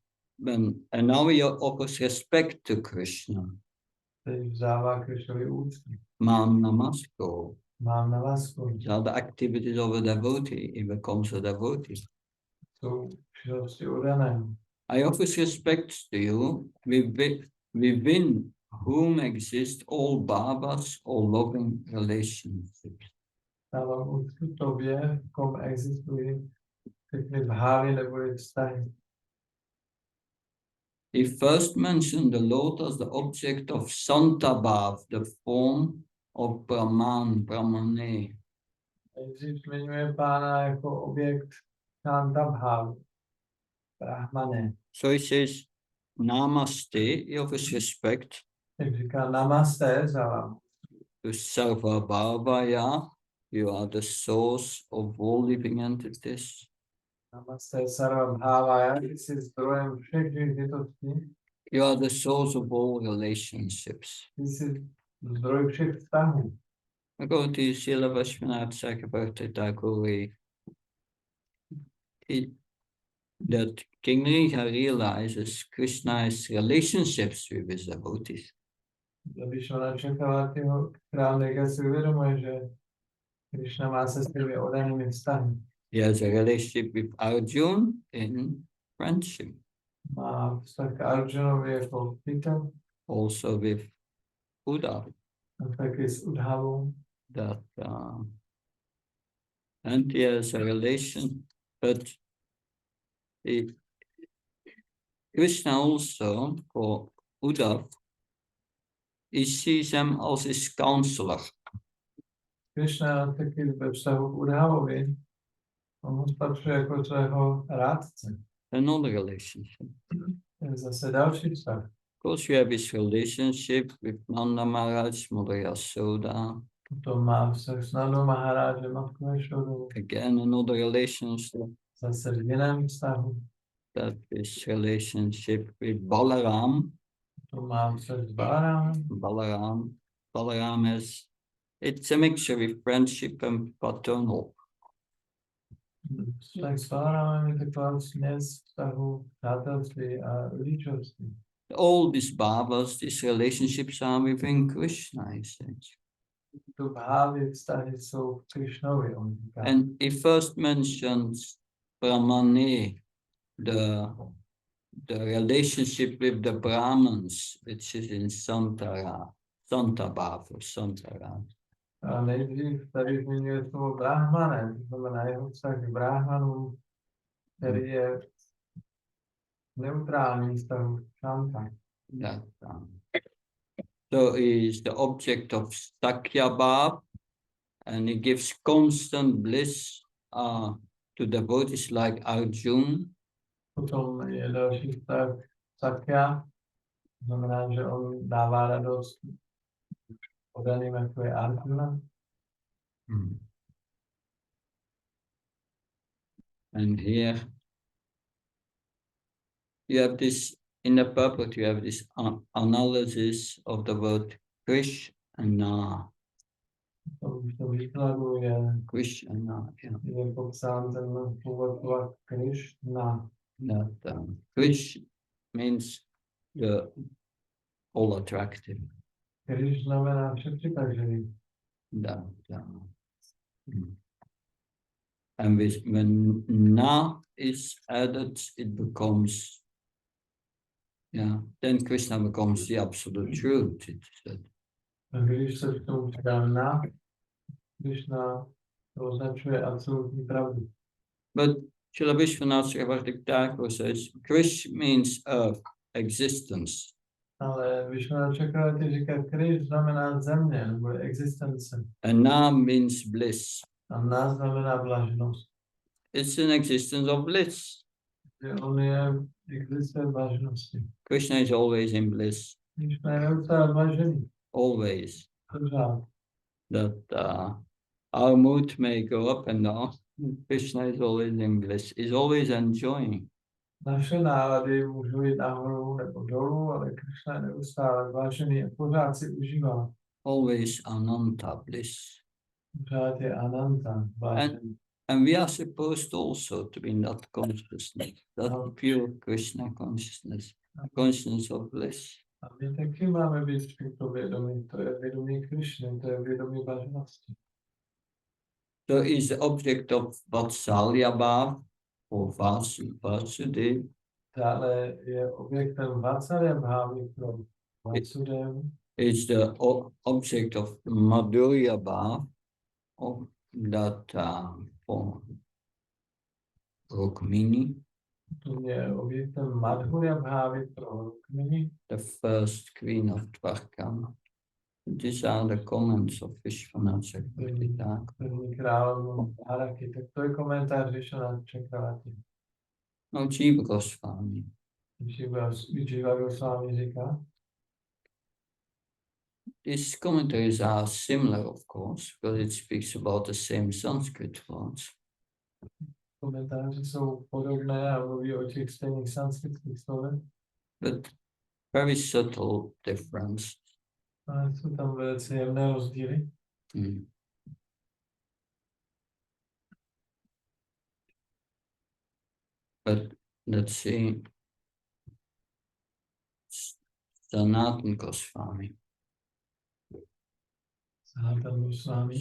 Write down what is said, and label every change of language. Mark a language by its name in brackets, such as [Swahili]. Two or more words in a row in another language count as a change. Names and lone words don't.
[English] And now he offers respect to Krishna. [Czech] Teď vzdává Krišnovi úctu. Mam namasko. Mám na vás [English] All the activities of a devotee, he becomes a devotee. [Czech] jsou činnosti udané. [English] I offer respect to you within whom exist all bhavas or loving relationships. [Czech] Dávám úctu tobě, v kom existují všechny bhávy nebo vztahy. [English] He first mentioned the Lord as the object of Santabhav, the form of Brahman, Brahmane. [Czech] Nejdřív zmiňuje pána jako objekt [Sanskrit] Shanta Bhav, [Czech] Brahmane. [English] So he says, Namaste, he offers respect [Czech] Jak říká namaste za vám. [English] to [Sanskrit] Sarva Bhavaya, [English] you are the source of all living entities. [Sanskrit] Namaste Sarva Bhavaya, [Czech] ty jsi zdrojem všech živých bytostí, [English] You are the source of all relationships. [Czech] ty jsi zdroj všech vztahů. [English] According to Srila Vishwanath Chakrabarti Thakur, that King Riha realizes Krishna's relationships with his devotees. [Czech] Když ona Čakravartiho král Nega si uvědomuje, že Krishna má se svými oddanými vztahy. [English] He has a relationship with Arjuna in friendship, [Czech] Má vztah k Arjunovi jako přítel, [English] also with Buddha. [Czech] a taky s Udhavou. [English] That and he has a relation, but Krishna also for Uddhav, he sees him as his counselor. [Czech] Krishna taky ve vztahu k Udhavovi, on ho spatřuje jako svého rádce. [English] Another relationship. [Czech] Je zase další vztah. [English] Of course, you have his relationship with Nanda Maharaj, Mother Yasoda. [Czech] Potom má vztah s Nandou Maharážem, Matkou Ješodou. [English] Again, another relationship. [Czech] Zase v jiném vztahu. [English] That is relationship with Balaram. [Czech] To má vztah s Balaramem. [English] Balaram is, it's a mixture with friendship and paternal. [Czech] Vztah s Balaramem je taková směs vztahu přátelství a rodičovství. [English] All these bhavas, these relationships are within Krishna, he says. [Czech] Tu bhávy vztahy jsou v Krishnovi, on říká. [English] And he first mentions Brahmane, the relationship with the Brahmins, which is in Santabhav or Santara. [Czech] A nejdřív tady zmiňuje slovo Brahmane, to znamená jeho vztah k Brahmanům, který je neutrální vztahu Shanta. [English] That, so he is the object of Sakyabhav, and he gives constant bliss to devotees like Arjuna. [Czech] Potom je další vztah Sakya, to znamená, že on dává radost oddaným, jako je Arjuna. [English] And here you have this, in the purport, you have this analysis of the word Krishna. [Czech] V tom výkladu je [English] Krishna, yeah. [Czech] je popsán ten původ slova Krishna. [English] That Krish means the all attractive. [Czech] Krish znamená všepřitažlivý. [English] That, and when na is added, it becomes, then Krishna becomes the absolute truth. It said. [Czech] A když se k tomu přidá na, Krishna to označuje absolutní pravdu. [English] But Srila Vishwanath Chakrabarti Thakur says, Krish means earth, existence. [Czech] Ale Vishwanath Chakrabarti říká, Krish znamená země, nebo existence. [English] And na means bliss. [Czech] A na znamená blaženost. [English] It's an existence of bliss. [Czech] Že on je existence blaženosti. [English] Krishna is always in bliss. [Czech] Krishna je neustále blažený. [English] Always. [Czech] Pořád. [English] That our mood may go up and down. Krishna is always in bliss. Is always enjoying. [Czech] Naše nálady můžou jít nahoru nebo dolů, ale Krishna je neustále blažený a pořád si užívá. [English] Always ananta bliss. [Czech] Pořád je ananta, blažený. [English] And we are supposed also to be in that consciousness, that pure Krishna consciousness of bliss. [Czech] A my taky máme být v tomto vědomí, to je vědomí Krišny, to je vědomí blaženosti. [English] So is the object of [Sanskrit] Vatsalya Bhav [English] or Vasudev. [Czech] Dále je objektem Vatsalya bhávy pro Vasudev. [English] Is the object of [Sanskrit] Madhurya Bhav [English] of that for Rukmini, [Czech] To je objektem Madhurya bhávy pro Rukmini, [English] the first queen of Dwarka. These are the comments of Vishwanath Chakravarti Thakur. [Czech] první královnu Dváraky. Tak to je komentář Vishwanath Chakravarti. [English] No, Jiva Goswami. [Czech] Jiva Goswami říká, [English] These commentaries are similar, of course, because it speaks about the same Sanskrit words. [Czech] komentáře jsou podobné a mluví o těch stejných sanskritských slovech, [English] But very subtle difference. [Czech] ale jsou tam velice jemné rozdíly. [English] But let's see, Sanatana Goswami. [Czech] Sanatana Goswami